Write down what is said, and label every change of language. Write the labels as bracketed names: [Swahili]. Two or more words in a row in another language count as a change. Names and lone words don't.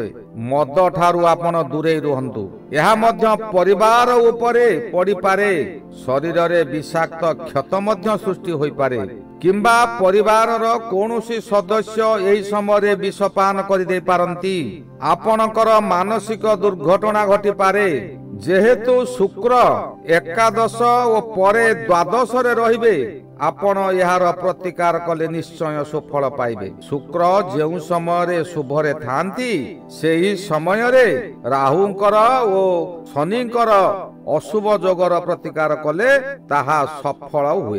[Odia] ମଦ ଠାରୁ ଆପଣ ଦୂରେଇ ରୁହନ୍ତୁ। ଏହା ମଧ୍ୟ ପରିବାର ଉପରେ ପଡ଼ିପାରେ। ଶରୀରରେ ବିଷାକ୍ତ କ୍ଷତ ମଧ୍ୟ ସୃଷ୍ଟି ହୋଇପାରେ। କିମ୍ବା ପରିବାରର କୌଣସି ସଦସ୍ୟ ଏହି ସମୟରେ ବିଷପାନ କରିଦେଇ ପାରନ୍ତି। ଆପଣଙ୍କର ମାନସିକ ଦୁର୍ଘଟଣା ଘଟିପାରେ। ଯେହେତୁ ଶୁକ୍ର ଏକାଦଶ ଓ ପରେ ଦ୍ୱାଦଶ ରେ ରହିବେ ଆପଣ ଯାର ପ୍ରତିକାର କଲେ ନିଶ୍ଚୟ ସୁଫଳ ପାଇବେ। ଶୁକ୍ର ଯେଉଁ ସମୟ ଶୁଭରେ ଥାନ୍ତି ସେହି ସମୟ ରେ ରାହୁଙ୍କର ଓ ଶନିଙ୍କର ଅଶୁଭ ଯୋଗର ପ୍ରତିକାର କଲେ ତାହା ସଫଳ ହୁଏ।